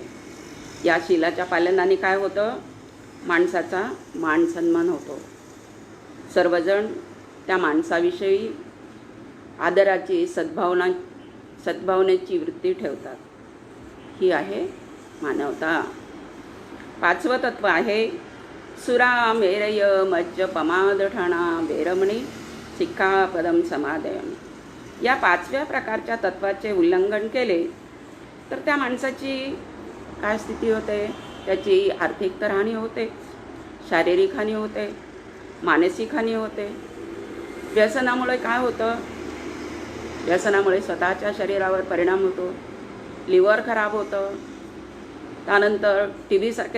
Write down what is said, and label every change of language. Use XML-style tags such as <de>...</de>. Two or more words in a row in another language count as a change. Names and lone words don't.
<mr>या शीलाच्या पालनाने काय होतं माणसाचा मान सन्मान होतो. सर्वजण त्या माणसाविषयी आदराची सद्भावनेची वृत्ती ठेवतात. ही आहे मानवता. पाचवं तत्व आहे</mr> <pi>सुरा मेरय मज्ज पमाद ठाणा वेरमणी सिक्खापदम समादयामि.</pi> <mr>या 5व्या प्रकारच्या तत्वाचे उल्लंघन केले तर त्या माणसाची काय स्थिती होते? त्याची आर्थिक तर हानी होते, शारीरिक हानी होते, मानसिक हानी होते. व्यसनामुळे काय होतं? व्यसनामुळे स्वतःच्या शरीरावर परिणाम होतो, लिव्हर खराब होतं, त्यानंतर TB सारखे</mr>